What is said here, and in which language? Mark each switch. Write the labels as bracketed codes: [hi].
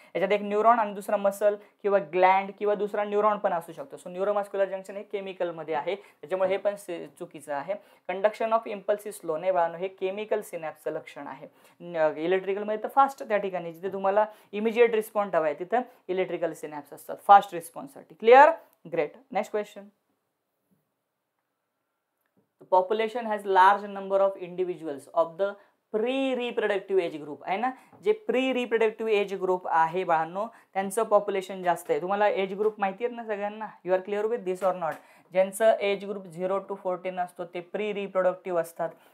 [mr] याच्यात एक न्यूरॉन आणि दुसरा मसल किंवा ग्लँड किंवा दुसरा न्यूरॉन पण असू शकतो. सो न्यूरोमस्क्युलर जंक्शन हे केमिकलमध्ये आहे, त्याच्यामुळे हे पण चुकीचं आहे. [en] Conduction of impulse is slow. [mr] नाही बाळांनो, हे केमिकल सिनॅप्सचं लक्षण आहे. इलेक्ट्रिकलमध्ये तर फास्ट, त्या ठिकाणी जिथे तुम्हाला इमिजिएट रिस्पॉन्स हवा आहे तिथं इलेक्ट्रिकल सिनॅप्स असतात fast रिस्पॉन्ससाठी. [en] Clear, great. Next question, the population has large number of individuals of the [mr] pre reproductive age group आहे ना, जे प्री रिप्रोडक्टिव्ह एज ग्रुप आहे बाळांनो, त्यांचं पॉप्युलेशन जास्त आहे. तुम्हाला एज ग्रुप माहिती आहेत ना सगळ्यांना, [en] You are clear with this or not? [mr] ज्यांचं एज ग्रुप 0 to 14 असतो ते प्री रिप्रोडक्टिव्ह असतात.